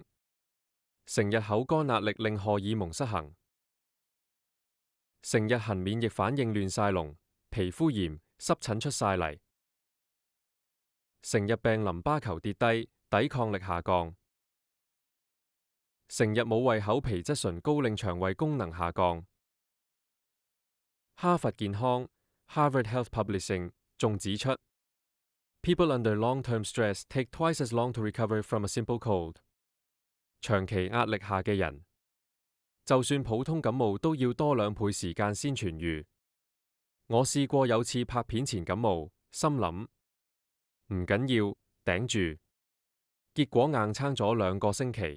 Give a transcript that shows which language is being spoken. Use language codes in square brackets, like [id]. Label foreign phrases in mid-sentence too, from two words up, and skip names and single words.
[yue] 成日口乾壓力令荷爾蒙失衡，成日痕免疫反應亂晒龍，皮膚炎、濕疹出晒嚟，成日病淋巴球跌低，抵抗力下降，成日冇胃口皮質醇高令腸胃功能下降。哈佛健康 Harvard Health Publishing 仲指出 [en] ，People under long-term stress take twice as long to recover from a simple cold。 [yue] 長期壓力下嘅人，就算普通感冒都要多2倍時間先痊癒。我試過有次拍片前感冒，心諗唔緊要，頂住。結果硬撐咗2個星期。